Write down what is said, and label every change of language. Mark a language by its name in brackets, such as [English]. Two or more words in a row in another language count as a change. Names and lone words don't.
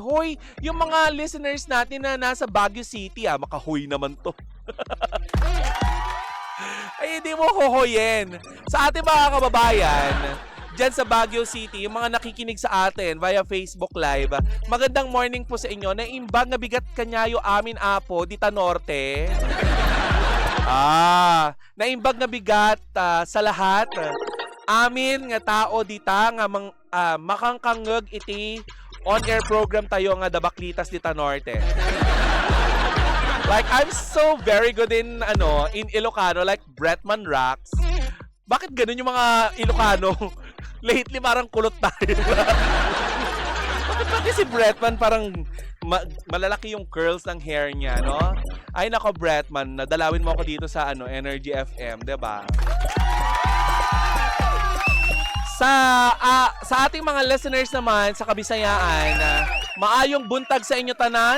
[Filipino] Hoy, yung mga listeners natin na nasa Baguio City, makahoy naman to. Ay, hindi mo hohoyin. Sa ating mga kababayan, dyan sa Baguio City, yung mga nakikinig sa atin via Facebook Live, magandang morning po sa inyo. [Iloko] Naimbag na bigat kanyayo amin apo, Dita Norte. Naimbag na bigat [Filipino] sa lahat. [Iloko] Amin nga tao dita nga makangkangeg iti [English] on-air program [Iloko] tayo nga Dabaklitas Dita Norte. [English] Like, I'm so very good in Ilocano, like Bretman Rocks. [Filipino] Bakit ganun yung mga Ilocano? Lately, parang kulot tayo. Bakit pati si Bretman parang malalaki yung curls ng hair niya, no? Ay, nako, Bretman, nadalawin mo ako dito sa Energy FM, diba? Sa ating mga listeners naman sa Kabisayaan, [Cebuano] maayong buntag sa inyo tanan.